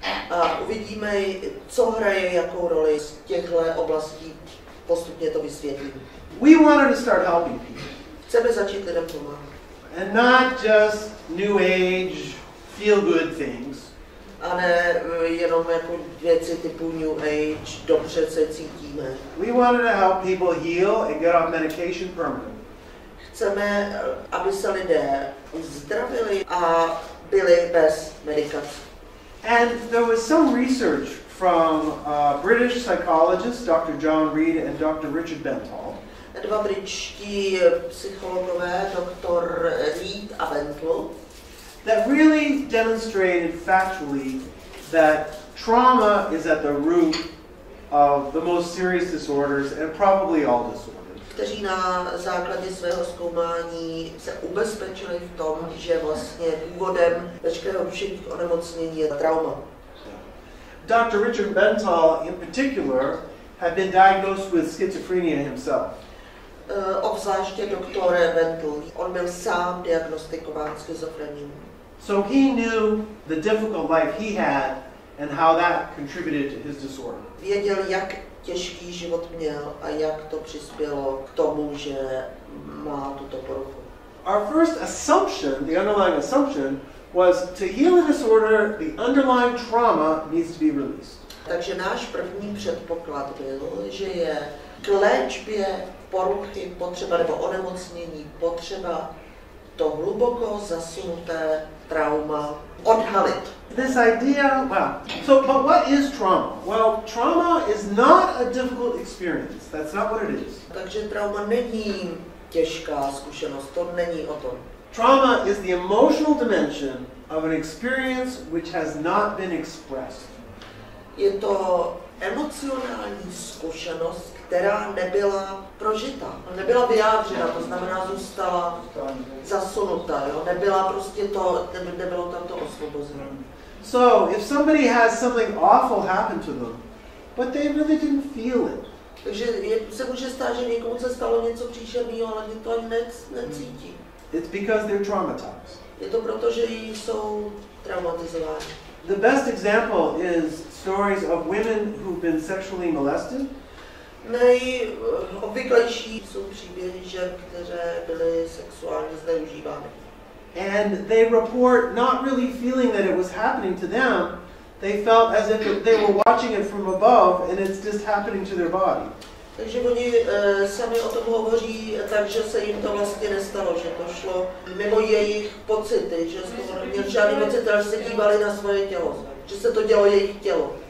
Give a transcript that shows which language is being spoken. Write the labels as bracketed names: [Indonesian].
[Czech] A uvidíme, co hraje jakou roli z těchto oblastí, postupně to vysvětlím. [English] We wanted to start helping people. [Czech] Chceme začít lidem pomáhat. [English] And not just new age, feel-good things. [Czech] A ne jenom jako věci typu New Age, dobře se cítíme. [English] We wanted to help people heal and get off medication permanently. [Czech] Chceme, aby se lidé uzdravili a byli bez medikace. [English] And there was some research from British psychologists, Dr. John Reed and Dr. Richard Bentall. [Czech] Dva britští psychologové, Dr. Reed a Bentall, [English] that really demonstrated factually that trauma is at the root of the most serious disorders and probably all disorders. [Czech] Kteří na základě svého zkoumání se ubezpečili v tom, že vlastně důvodem veškerého duševních onemocnění je trauma. [English] Dr. Richard Bentall in particular had been diagnosed with schizophrenia himself. [Czech] Obzvláště doktor Wendell. On byl sám diagnostikován schizofrenií. [English] So he knew the difficult life he had and how that contributed to his disorder. [Czech] Věděl, jak těžký život měl a jak to přispělo k tomu, že má tuto poruchu. [English] Our first assumption, the underlying assumption, was to heal a disorder, the underlying trauma needs to be released. [Czech] Takže náš první předpoklad byl, že je k léčbě poruchy potřeba nebo onemocnění potřeba to hluboko zasunuté trauma odhalit. [English] This idea, but what is trauma? Well, trauma is not a difficult experience. That's not what it is. [Czech] Takže trauma není těžká zkušenost, to není o tom. [English] Trauma is the emotional dimension of an experience which has not been expressed. [Czech] Je to emocionální zkušenost, která nebyla prožita, nebyla vyjádřena, to znamená zůstala zasunutá, jo? Nebyla prostě to, nebylo tam to osvobození. [English] So, if somebody has something awful happen to them, but they really didn't feel it. [Czech] Takže se může stát, že někomu se stalo něco příšerného, ale to ani necítí. [English] It's because they're traumatized. [Czech] Je to proto, že jsou traumatizováni. [English] The best example is stories of women who've been sexually molested. [Czech] Nejobvyklejší jsou příběhy žen, které byly sexuálně zneužívány. [English] And they report not really feeling that it was happening to them. They felt as if they were watching it from above and it's just happening to their body. [Czech] Takže oni sami o tom hovoří, takže se jim to vlastně nestalo, že to šlo mimo jejich pocity, že z toho neměli žádný pocit, ale se dívali na svoje tělo, že se to dělo jejich tělo.